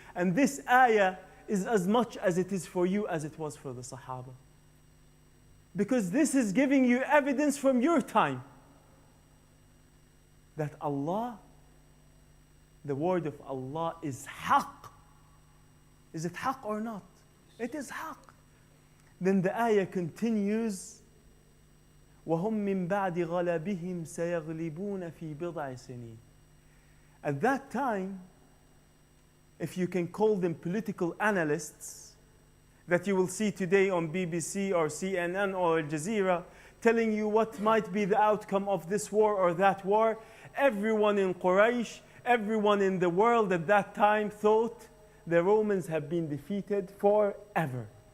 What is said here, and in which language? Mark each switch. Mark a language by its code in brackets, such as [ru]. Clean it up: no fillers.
[en] And this ayah is as much as it is for you as it was for the Sahaba. Because this is giving you evidence from your time that Allah, the word of Allah is haqq. Is it haqq or not? It is haqq. Then the ayah continues, [ar] وَهُمْ مِنْ بَعْدِ غَلَبِهِمْ سَيَغْلِبُونَ فِي بِضْعِ سِنِينَ. [en] At that time, if you can call them political analysts, that you will see today on BBC or CNN or Al Jazeera, telling you what might be the outcome of this war or that war, everyone in Quraysh, everyone in the world at that time thought the Romans have been defeated forever.